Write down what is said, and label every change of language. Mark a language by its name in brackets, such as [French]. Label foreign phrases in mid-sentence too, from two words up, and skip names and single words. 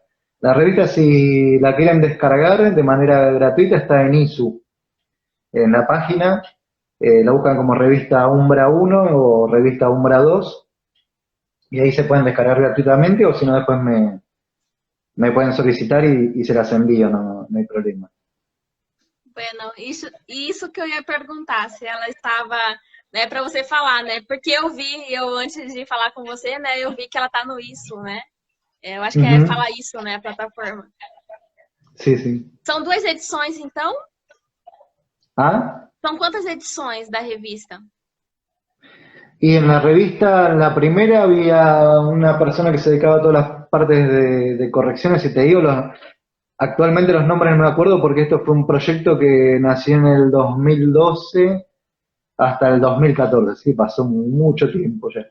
[Spanish] La revista, si la quieren descargar de manera gratuita, está en ISU, en la página, la buscan como revista Umbra 1 o revista Umbra 2, y ahí se pueden descargar gratuitamente, o si no después me pueden solicitar y se las envío, no hay problema. Bueno, [Portuguese] isso que eu ia perguntar, se ela estava, né, para você falar, né? Porque eu antes de falar com você, né, eu vi que ela tá no Isso, né? Eu acho que é Ujú. Fala Isso, né, a plataforma. [Spanish] Sí, sí. [Portuguese] São 2 edições, então? ¿Ah? São quantas edições da revista? [Spanish] Y en la revista, en la primera, había una persona que se dedicaba a todas las partes de correcciones, y te digo, actualmente los nombres no me acuerdo porque esto fue un proyecto que nació en el 2012 hasta el 2014, sí, pasó mucho tiempo ya.